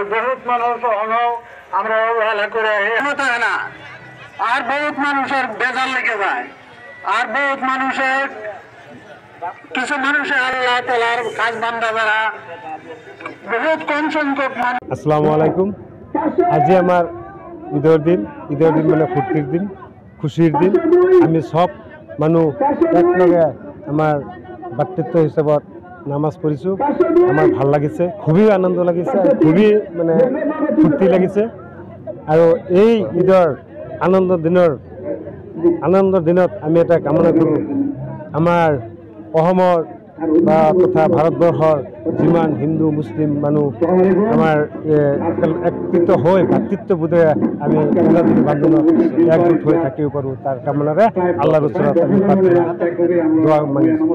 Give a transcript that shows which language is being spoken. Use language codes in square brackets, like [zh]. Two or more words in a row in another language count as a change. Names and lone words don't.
[bn] বহুত মানুষ আমরা অবহেলা করে না, আর বহুত মানুষের বেজার লেগে যায়, আর বহুত মানুষের কিছু মানুষের আল্লাহ তাআলার কাজ বান্দা যারা বহুত কম সংখ্যক মানুষ। [ar] السلام عليكم. [as] আজি আমার ঈদের দিন মানে ফুর্তির দিন, খুশির দিন। আমি সব মানুষ একলগে আমার ভাতৃত্ব হিসাবত নামাজ পড়িছোঁ। আমার ভাল লাগিছে, খুবই আনন্দ লাগিছে, খুবই মানে ফূৰ্তি লাগিছে। আৰু এই ঈদৰ আনন্দৰ দিনত আমি এটা কামনা কৰোঁ, আমাৰ অসমৰ বা তথা ভাৰতবৰ্ষৰ যিমান হিন্দু মুছলিম মানুহ আমাৰ একত্ৰিত হৈ ভাতৃত্ববোধেৰে আমি বান্ধোনত একগোট হৈ থাকিব পাৰোঁ, তাৰ কামনাৰে আল্লাহৰ ওচৰত আমি দোৱা মাগিছোঁ।